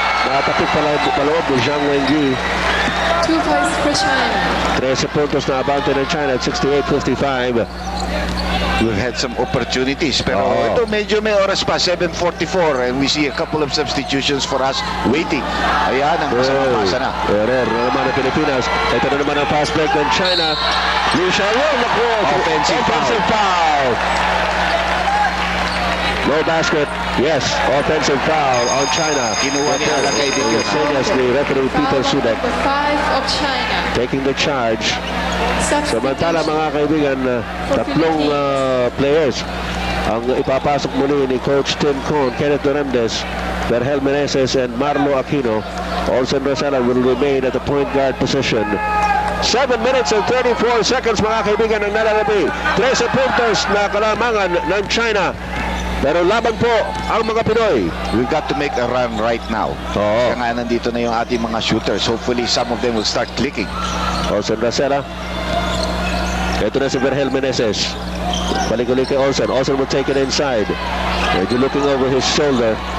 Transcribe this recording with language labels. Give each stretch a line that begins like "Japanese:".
Filipino: Nakatapit paloob ni Zhang Wenyi.
English: 2 points for China.
Filipino: 13 puntos na abante ng China at 68-55.
English: We've had some opportunities, pero
Filipino: Oo. ito medyo may oras pa,
English: 7:44, and we see a couple of substitutions for us waiting.
Filipino: Ayan, ang pasa na. Error na naman ng Pilipinas. Ito na naman ang fast break ng China. Liu Xiaoyong naku!
English: Offensive foul. No basket. Yes, offensive foul on China.
Filipino: Kinuha niya lang kay Dick.
English: Same as the referee Peter Foul on Sudek number 5 of China. taking the charge. Samantala Substitution
Filipino: mga kaibigan, tatlong players ang ipapasok muli ni Coach Tim Cohn, Kenneth Duremdes, Vergel Meneses, and Marlo Aquino.
English: Olsen Rosella will remain at the point guard position. 7 minutes and 34 seconds
Filipino: mga kaibigan ang nalalabi. 13 puntos na kalamangan ng China. Pero laban po ang mga Pinoy.
English: We've got to make a run right now.
Filipino: Oo. Kaya nga nandito na yung ating mga shooters.
English: Hopefully some of them will start clicking.
Filipino: Olsen Rosella. Ito na si Vergel Meneses. Balik-ulit kay Olsen.
English: Olsen will take it inside. Medyo looking over his shoulder.